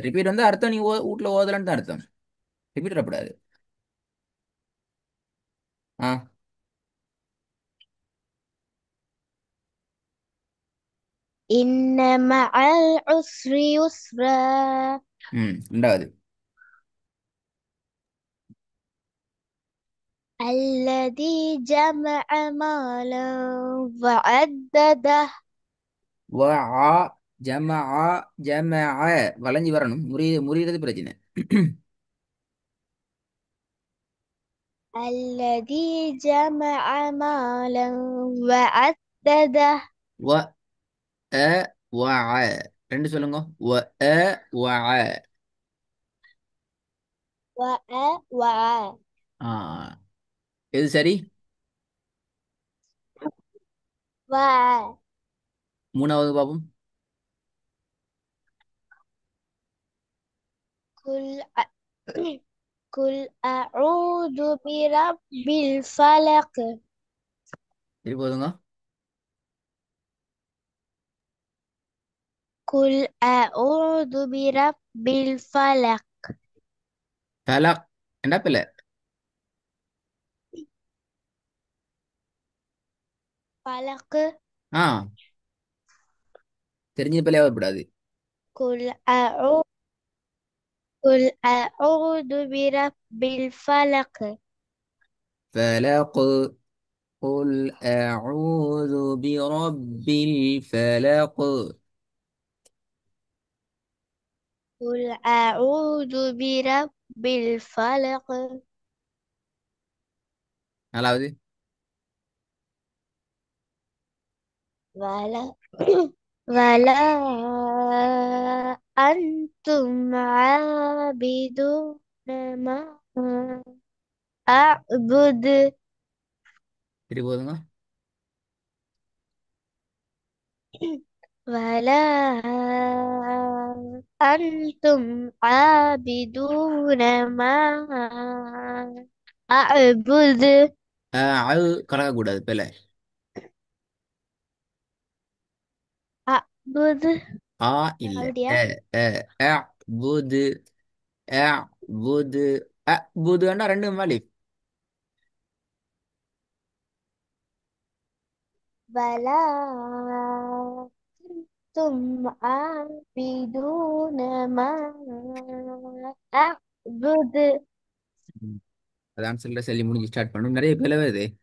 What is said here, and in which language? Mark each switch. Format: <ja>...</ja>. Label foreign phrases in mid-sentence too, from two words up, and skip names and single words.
<ta>ரிப்பீட் வந்து அர்த்தம் நீ வீட்டுல ஓதலன்னு தான் அர்த்தம். ரிப்பீட் வரப்படாது. ஆ.</ta> <ar>إن مع العسر يسرا.</ar> <ta>ரெண்டாவது.</ta> <ar>الذي جمع مالا وعدده.</ar> <ta>வஆ ஜமஆ ஜமஅ வளைஞ்சு வரணும். முறியறது பிரச்சனை.</ta> <ar>الذي جمع مالا وعدده.</ar> <ta>வ அ வஅ ரெண்டு சொல்லுங்க.</ta> <ar>و ع وع. وعى.</ar> <ta>ஆ. எது சரி?</ta> <ar>وعى.</ar> <ta>மூணாவது பாப்போம்.</ta> <ar>قل قل أعوذ برب الفلق.</ar> <ta>திருப்பி போதுங்க.</ta> <ar>قل أعوذ برب الفلق.</ar> <ta>ஃபலக் என்ன பிள்ளை?</ta> <ar>فلق.</ar> <ta>ஆ. தெரிஞ்ச பிள்ளையா வரக்கூடாது.</ta> <ar>قل أعوذ قل أعوذ برب الفلق. فلق. قل أعوذ برب الفلق. قل أعوذ برب الفلق.</ar> <ta>நாலாவது.</ta> <ar>ولا ولا أنتم عابدون ما أعبد.</ar> <ta>திருப்பி போதுங்க.</ta> <ar>ولا أنتم عابدون ما أعبد.</ar> <ta>அது கலக்கக்கூடாது பிள்ளை.</ta> <ar>أعبد.</ar> <ta>ஆ இல்ல. அப்படியா? அ அ அபுது அபுது அபுதுன்னா ரெண்டு மாலி.</ta> <ar>ولا أنتم عابدون ما أعبد.</ar> <ta>அதான் சொல்ல சொல்லி முடிஞ்சு ஸ்டார்ட் பண்ணும் நிறைய பிள்ளை வருது.</ta>